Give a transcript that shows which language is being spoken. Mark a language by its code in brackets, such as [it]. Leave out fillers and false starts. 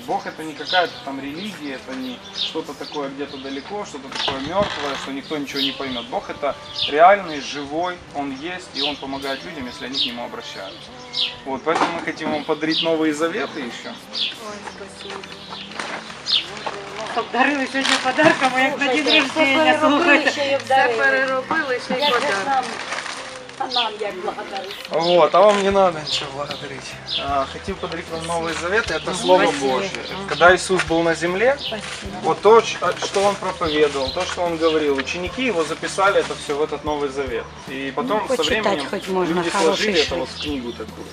[ru] Бог это не какая-то там религия, это не что-то такое где-то далеко, что-то такое мертвое, что никто ничего не поймет. Бог это реальный, живой, Он есть, и Он помогает людям, если они к Нему обращаются. Вот, поэтому мы хотим вам подарить Новые Заветы еще. [uk] Дарили сьогодні подарками, як на день рождения. Все переробили, ще й подарунок. [ru] Вот, а вам не надо ничего благодарить. Хотим подарить вам Новый Завет, это Слово Божье. Когда Иисус был на земле, вот то, что Он проповедовал, то, что Он говорил, ученики Его записали это все в этот Новый Завет. И потом со временем люди сложили это вот в книгу такую.